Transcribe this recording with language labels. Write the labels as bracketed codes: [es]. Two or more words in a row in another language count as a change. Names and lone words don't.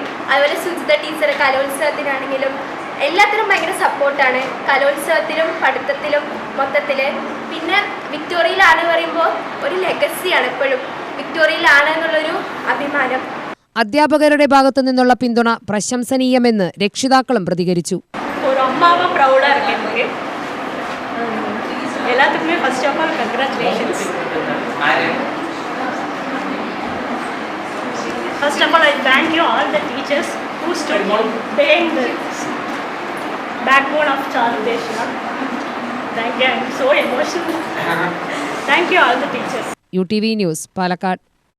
[ml] അതുപോലെ സുജിത ടീച്ചർ കലോത്സവത്തിനാണെങ്കിലും എല്ലാത്തിനും ഭയങ്കര സപ്പോർട്ടാണ്, കലോത്സവത്തിലും പഠിത്തത്തിലും മൊത്തത്തിൽ. പിന്നെ വിക്ടോറിയയിലാണ് പറയുമ്പോൾ ഒരു ലെഗസിയാണ്, എപ്പോഴും വിക്ടോറിയയിലാണ് എന്നുള്ളൊരു അഭിമാനം. അധ്യാപകരുടെ ഭാഗത്തു നിന്നുള്ള പിന്തുണ പ്രശംസനീയമെന്ന് രക്ഷിതാക്കളും പ്രതികരിച്ചു. [ta] ஒரு அம்மாவா ப்ரௌடாக இருக்கேன் எனக்கு. எல்லாத்துக்குமே [en] First of all congratulations. First of all, I thank you all the teachers who stood behind the backbone of Charudeshna. Thank you. I'm so emotional. Thank you all the teachers. [ml] UTV ന്യൂസ് പാലക്കാട്.